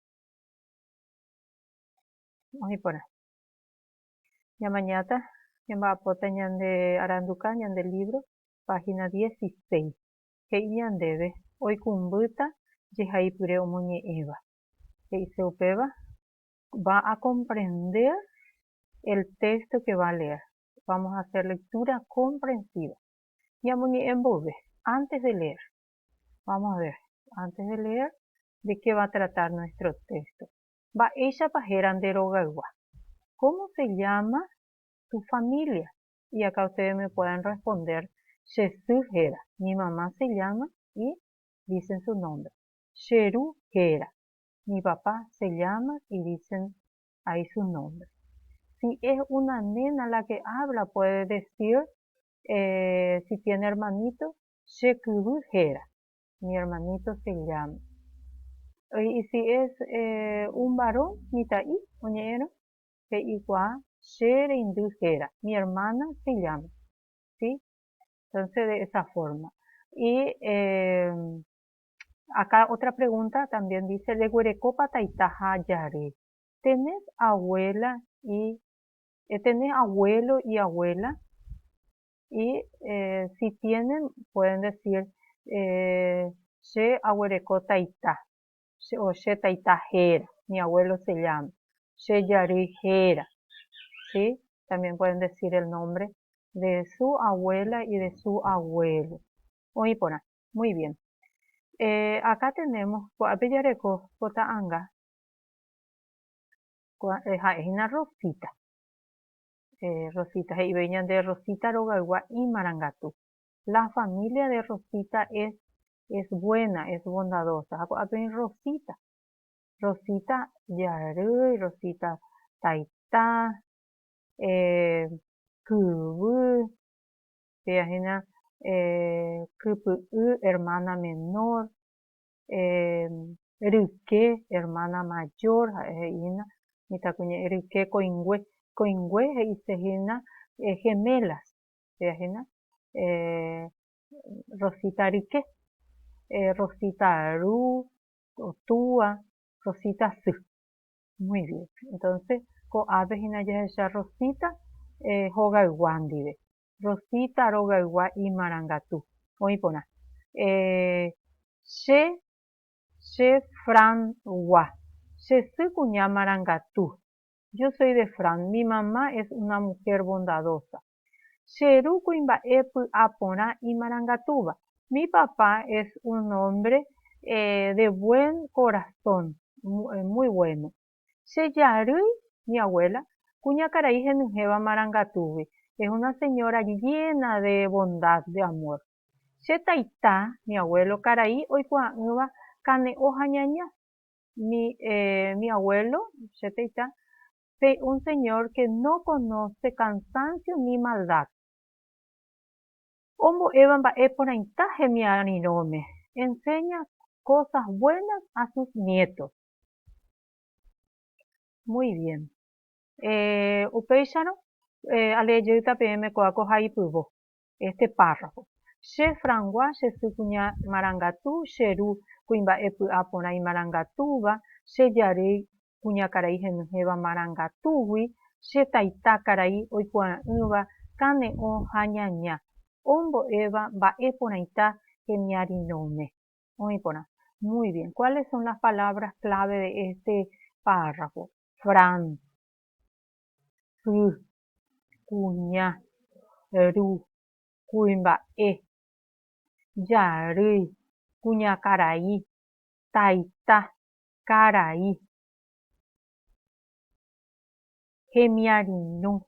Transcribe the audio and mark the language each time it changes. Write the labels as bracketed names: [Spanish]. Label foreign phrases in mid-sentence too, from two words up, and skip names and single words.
[Guarani] Oĩporã. Ñamañáta ñamba'apóta ñande aranduka ñande libro, página 16. He'i ñandéve oikumbýta jehaipyre omoñe'ẽva. He'i che upéva, [Spanish] va a comprender el texto que va a leer. Vamos a hacer lectura comprensiva. [Guarani] Ñamoñe'ẽ mbove, [Spanish] antes de leer. Vamos a ver, antes de leer, ¿de qué va a tratar nuestro texto? [Guarani] Mba'éichapa héra nde rogaygua. [Spanish] ¿Cómo se llama tu familia? Y acá ustedes me pueden responder, [Guarani] Chesy héra. [Spanish] Mi mamá se llama y dicen su nombre. [Guarani] Cheru héra. [Spanish] Mi papá se llama y dicen ahí su nombre. Si es una nena la que habla, puede decir, si tiene hermanito, [Guarani] Chekyvy héra. [Spanish] Mi hermanito se llama. Y si es un varón, [Guarani] mita'i, oñe'ẽrõ, he'ikua che reindy héra. [Spanish] Mi hermana se llama. ¿Sí? Entonces, de esa forma. Y acá otra pregunta también dice, [Guarani] reguerekópa taita ha jare. [Spanish] ¿Tenés tenés abuelo y abuela? Y si tienen, pueden decir, [Guarani] che aguerekó taita. O che taita héra, [Spanish] mi abuelo se llama. [Guarani] Che jary héra. [Spanish] ¿Sí? También pueden decir el nombre de su abuela y de su abuelo. Oĩporã. Muy bien. Acá tenemos [Guarani] Apejareko Kota'ãnga. Ha'éhina Rosita. Rosita, he'ivéi ñande Rosita rogaygua imarangatu. [Spanish] La familia de Rosita es buena, es bondadosa. [Guarani] Hako'ápe Rosita. Rosita jary, Rosita taita, kyvy, peahína kypy'y, [Spanish] hermana menor, [Guarani] ryke, [Spanish] hermana mayor, [Guarani] he'ína mitãkuña ryke koĩngue. Koĩngue he'isehína gemelas, peahína Rosita ryke, Rosita ru, o túa, Rosita sy. [Spanish] Muy bien. Entonces, [Guarani] ko'ápe hína jahecha Rosita hogaygua ndive. Rosita rogaygua imarangatu. Oĩporã. Che Fran-gua. Chesy kuña marangatu. [Spanish] Yo soy de Fran. Mi mamá es una mujer bondadosa. [Guarani] Cheru kuimba'épy'a porã imarangatúva. [Spanish] Mi papá es un hombre de buen corazón, muy bueno. Chejary, mi abuela, [Guarani] kuñakarai henyhẽva marangatúgui. [Spanish] Es una señora llena de bondad, de amor. Chetaita, mi abuelo, [Guarani] karai oikuaa'ỹva kane'õ ha ñaña. [Spanish] Mi abuelo, chetaita, un señor que no conoce cansancio ni maldad. [Guarani] Ombo'éva mba'e porãita hemiarirõme. [Spanish] Enseña cosas buenas a sus nietos. Muy bien. [Guarani] Upéicharõ alejeyýta peẽme ko'áko haipyvo [Spanish] este párrafo. [Guarani] Che Frangua chesy kuña marangatu, cheru kuimba'epy'a porã imarangatúva, chejary kuñakarai henyhẽva marangatúgui, chetaita karai oikuaa'ỹva kane'õ ha ñaña. Ombo'éva mba'e porãita hemiarirõme. Oĩporã. [Spanish] Muy bien. ¿Cuáles son las palabras clave de este párrafo? [Guarani] Fran, Su, Kuña, Ru, Kuimba'e, Yary, Kuñakarai, Taita, Karai, Hemiarinu.